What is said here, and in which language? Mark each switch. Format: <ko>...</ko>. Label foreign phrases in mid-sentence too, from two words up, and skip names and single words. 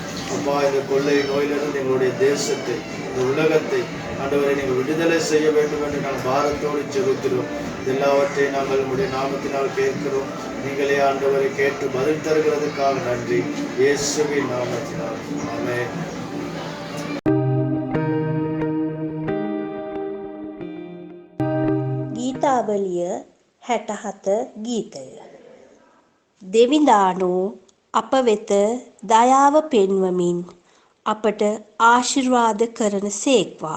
<ta>அப்பா, இந்த கொள்ளை நோயிலிருந்து எங்களுடைய தேசத்தை, இந்த உலகத்தை ஆண்டவரை நீங்கள் விடுதலை செய்ய வேண்டும் என்று நாங்கள் பாரத்தோடு செபிக்கிறோம். எல்லாவற்றையும் நாங்கள் உங்களுடைய நாமத்தினால் கேட்கிறோம். நீங்களே ஆண்டவரை கேட்டு பதில் தருகிறதுக்காக நன்றி. இயேசுவின் நாமத்தினால் ஆமென்.</ta> <si>ගීතාවලිය 67 ගීතය. දෙවිඳානෝ අප වෙත දයාව පෙන්වමින් අපට ආශිර්වාද කරන සේක්වා.</si>